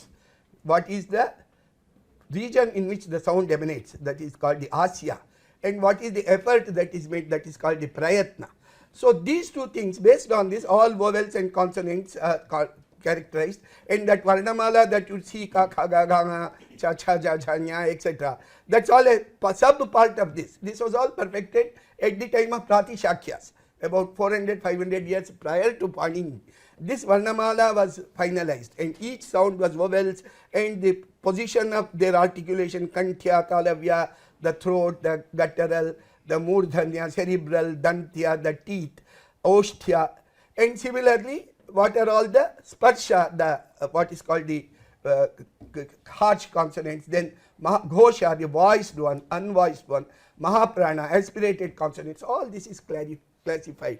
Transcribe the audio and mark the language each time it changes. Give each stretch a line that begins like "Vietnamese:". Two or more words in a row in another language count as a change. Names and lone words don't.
English: What is the region in which the sound emanates, that is called the asya, and what is the effort that is made, that is called the prayatna. So these two things, based on this, all vowels and consonants are characterized, and that varnamala that you see,
Sanskrit: ka, kha, ga, ga, nga, cha, cha, ja, ja, nya,
English: etc., that's all a sub part of this. This was all perfected at the time of Pratishakyas, about 400-500 years prior to Panini. This varnamala was finalized, and each sound was vowels, and the position of their articulation, kanthya, talavya, the throat, the guttural, the murdhanya, cerebral, dantya, the teeth, osthya, and similarly what are all the sparsha, the what is called the harsh consonants, then ghosha, the voiced one, unvoiced one, mahaprana, aspirated consonants, all this is classified.